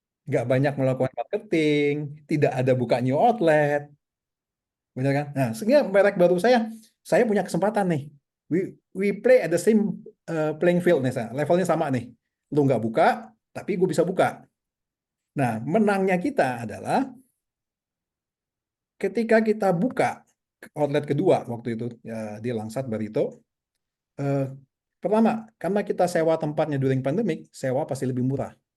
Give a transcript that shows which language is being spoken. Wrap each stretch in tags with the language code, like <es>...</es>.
<id>Nggak banyak melakukan marketing, tidak ada buka new outlet, benar kan? Nah, sehingga merek baru saya punya kesempatan nih.</id> <en>We we play at the same playing field</en> <id>nih, levelnya sama nih. Lu nggak buka, tapi gue bisa buka. Nah, menangnya kita adalah ketika kita buka outlet kedua waktu itu ya, di Langsat Barito. Eh, Pertama, karena kita sewa tempatnya</id> <en>during pandemic,</en> <id>sewa pasti lebih murah.</id>